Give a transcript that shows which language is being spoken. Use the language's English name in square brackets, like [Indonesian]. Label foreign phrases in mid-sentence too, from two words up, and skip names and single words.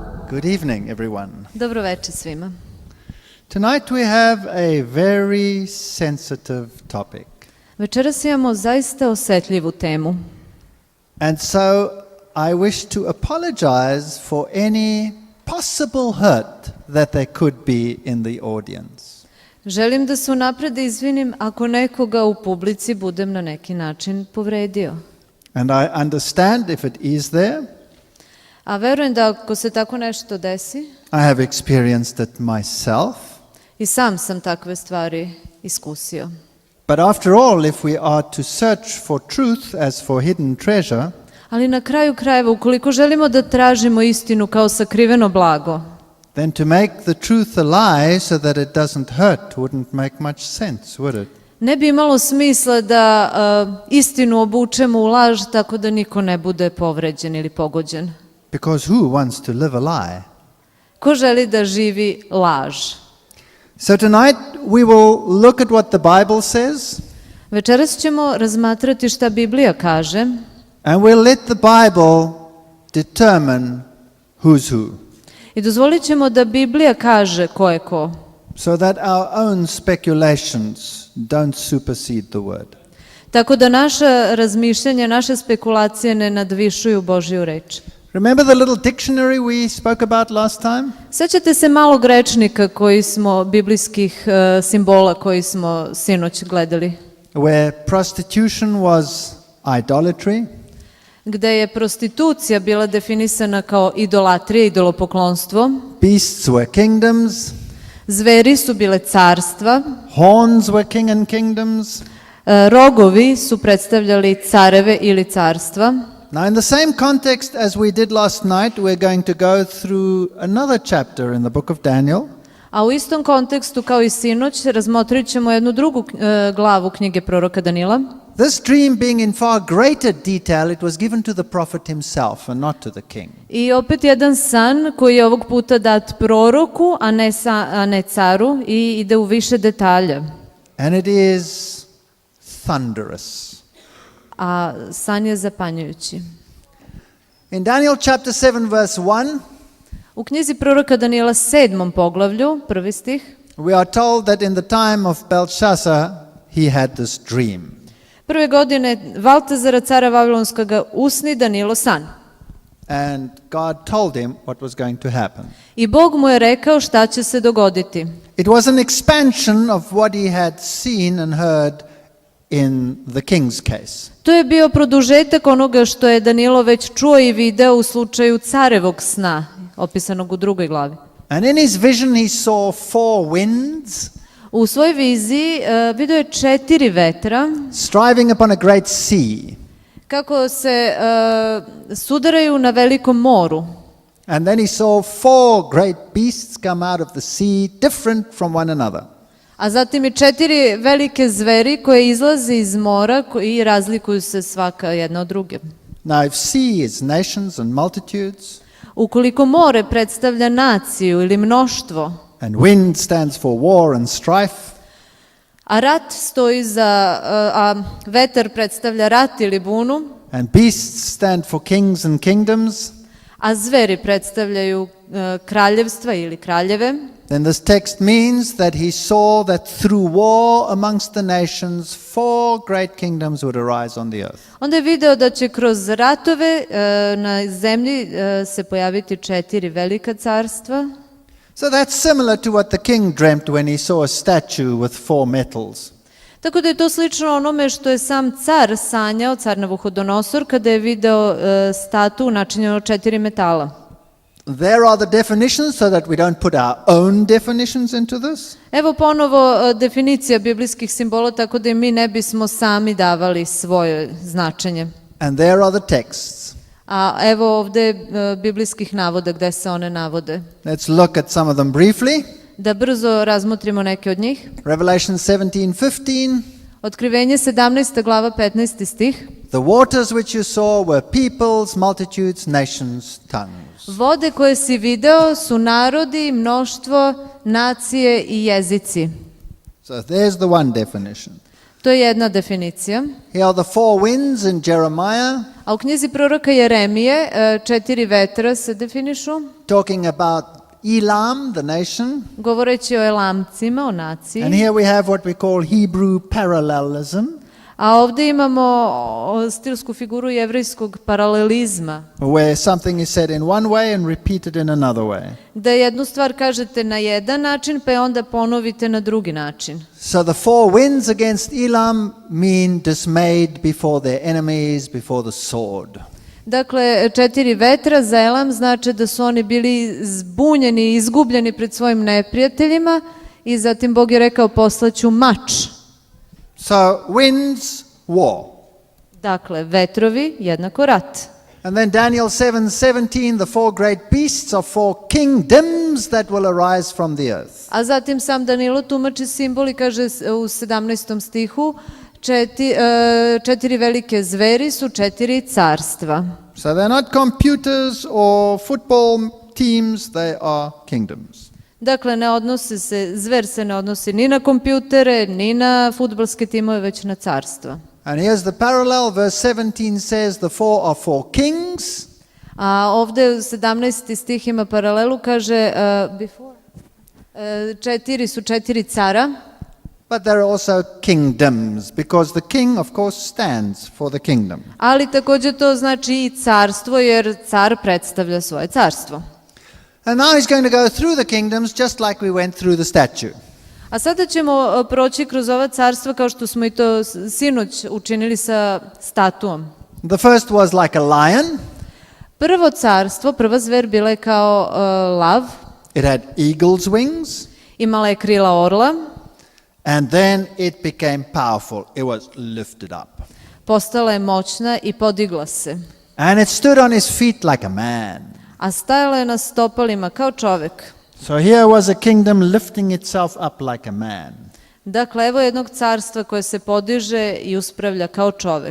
[English] Good evening, everyone. [Serbian] Dobro večer svima. [English] Tonight we have a very sensitive topic. [Serbian] Večeras imamo zaista osetljivu temu. [English] And so I wish to apologize for any possible hurt that there could be in the audience. [Serbian] Želim da se unapred izvinim ako nekoga u publici budem na neki način povredio. [English] And I understand if it is there. [Serbian] A verujem da ako se tako nešto desi, [English] I have experienced it myself. [Serbian] i sam takve stvari iskusio. [English] But after all, if we are to search for truth as for hidden treasure, [Serbian] Ali na kraju krajeva, ukoliko želimo da tražimo istinu kao sakriveno blago, [English] then to make the truth a lie so that it doesn't hurt wouldn't make much sense, would it? [Serbian] ne bi imalo smisla da istinu obučemo u laž tako da niko ne bude povređen ili pogođen. [English] Because who wants to live a lie? [Serbian] Ko želi da živi laž? [English] So tonight we will look at what the Bible says, [Serbian] Večeras ćemo razmatrati šta Biblija kaže [English] and we'll let the Bible determine who's who, [Serbian] i dozvolit ćemo da Biblija kaže ko je ko, [English] so that our own speculations don't supersede the word. [Serbian] tako da naša razmišljanja, naše spekulacije ne nadvišuju Božju reč. [English] Remember the little dictionary we spoke about last time? [Serbian] Sećate se malog rečnika biblijskih simbola koji smo sinoć gledali, [English] Where prostitution was idolatry, [Serbian] gde je prostitucija bila definisana kao idolatrija, idolopoklonstvo, [English] beasts were kingdoms, [Serbian] zveri su bile carstva, [English] horns were king and kingdoms. [Serbian] rogovi su predstavljali careve ili carstva. [English] Now, in the same context as we did last night, we're going to go through another chapter in the book of Daniel. [Serbian] A u istom kontekstu kao i sinoć razmotrit ćemo jednu drugu glavu knjige proroka Danila. [English] This dream being in far greater detail, it was given to the prophet himself and not to the king. [Serbian] I opet jedan san koji je ovog puta dat proroku, a ne caru, i ide u više detalja. [English] And it is thunderous. [Serbian] A san je zapanjujući. [English] In Daniel chapter 7 verse 1, [Serbian] U knjizi proroka Danila 7. poglavlju, 1. stih, [English] we are told that in the time of Belshazzar, he had this dream. [Serbian] prve godine Valtazara, cara Vavilonskoga, usni Danilo san. [English] And God told him what was going to happen. [Serbian] I Bog mu je rekao šta će se dogoditi. [English] It was an expansion of what he had seen and heard in the king's case. [Serbian] To je bio produžetak onoga što je Danilo već čuo i video u slučaju carevog sna, opisanog u 2. glavi. [English] And in his vision he saw 4 winds [Serbian] U svojoj viziji video je 4 vetra [English] striving upon a great sea. [Serbian] kako se sudaraju na velikom moru. [English] And then he saw 4 great beasts come out of the sea, different from one another. [Serbian] A zatim i 4 velike zveri koje izlaze iz mora i razlikuju se svaka jedna od druge. [English] Now if sea is nations and multitudes, [Serbian] Ukoliko more predstavlja naciju ili mnoštvo, [English] and wind stands for war and strife, [Serbian] a rat stoji a vetar predstavlja rat ili bunu, [English] and beasts stand for kings and kingdoms, [Serbian] a zveri predstavljaju kraljevstva ili kraljeve, [English] then this text means that he saw that through war amongst the nations 4 great kingdoms would arise on the earth. [Serbian] onda je video da će kroz ratove na zemlji se pojaviti 4 velika carstva. [English] So that's similar to what the king dreamt when he saw a statue with 4 metals. [Serbian] Tako da je to slično onome što je sam car sanjao, car Navuhodonosor, kada je video statu načinjenu od 4 metala. [English] There are the definitions so that we don't put our own definitions into this. [Serbian] Evo ponovo definicija biblijskih simbola, tako da i mi ne bismo sami davali svoje značenje. [English] And there are the texts. [Serbian] A evo ovde biblijskih navoda gde se one navode. [English] Let's look at some of them briefly. [Serbian] Da brzo razmotrimo neke od njih. [English] Revelation 17:15. [Serbian] Otkrivenje 17. glava 15. stih. [English] The waters which you saw were peoples, multitudes, nations, tongues. [Serbian] Vode koje si video su narodi, mnoštvo, nacije i jezici. [English] So there's the one definition. [Serbian] To je jedna definicija. [English] Here are the four winds in Jeremiah, [Serbian] A u knjizi proroka Jeremije 4 vetra se definišu, [English] talking about Elam, the nation. [Serbian] govoreći o Elamcima, o naciji. [English] And here we have what we call Hebrew parallelism, [Serbian] A ovdje imamo stilsku figuru jevrejskog paralelizma, [English] where something is said in one way and repeated in another way. [Serbian] da jednu stvar kažete na jedan način, pa je onda ponovite na drugi način. [English] So the four winds against Elam mean dismayed before their enemies, before the sword. [Serbian] Dakle, 4 vetra za Elam znači da su oni bili zbunjeni i izgubljeni pred svojim neprijateljima i zatim Bog je rekao poslaću mač. [English] So winds, war. [Serbian] Dakle, vetrovi jednako rat. [English] And then Daniel 7:17, the four great beasts are four kingdoms that will arise from the earth. [Serbian] A zatim sam Danilo tumači simbol i kaže u 17. stihu 4 velike zveri su 4 carstva. [English] So they're not computers or football teams, they are kingdoms. [Serbian] Dakle, zver se ne odnosi ni na kompjutere, ni na fudbalske timove, već na carstva. [English] And here's the parallel, verse 17 says the four are four kings. [Serbian] A ovdje 17. stih ima paralelu, kaže 4 su 4 cara, [English] But there are also kingdoms, because the king, of course, stands for the kingdom. [Serbian] ali također to znači i carstvo, jer car predstavlja svoje carstvo. [English] And now he's going to go through the kingdoms just like we went through the statue. [Serbian] A sada ćemo proći kroz ova carstva kao što smo i to sinoć učinili sa statuom. [English] The first was like a lion. [Serbian] Prvo carstvo, prva zver bila je kao lav, [English] It had eagle's wings. [Serbian] imala je krila orla, [English] And then it became powerful. It was lifted up. [Serbian] postala je moćna i podigla se. [English] And it stood on his feet like a man. [Serbian] A stajala je na stopalima kao čovjek. [English] So here was a kingdom lifting itself up like a man. [Serbian] Dakle, evo jednog carstva koje se podiže i uspravlja kao čovjek.